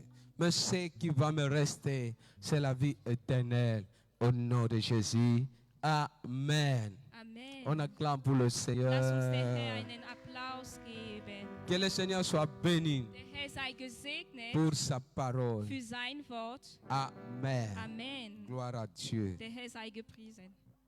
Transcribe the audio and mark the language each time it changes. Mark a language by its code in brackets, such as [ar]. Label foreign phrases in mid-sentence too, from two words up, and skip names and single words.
[fr] Mais ce qui va me rester, c'est la vie éternelle. Au nom de Jésus. Amen. Amen. On acclame pour le [de] Lass uns der Herr [fr] Seigneur. [de] einen Applaus geben. [fr] Que le Seigneur soit béni [de] Der Herr sei gesegnet [fr] pour sa parole. [de] für sein Wort. Amen. Amen. [fr] Gloire à Dieu. [de] Der Herr sei gepriesen.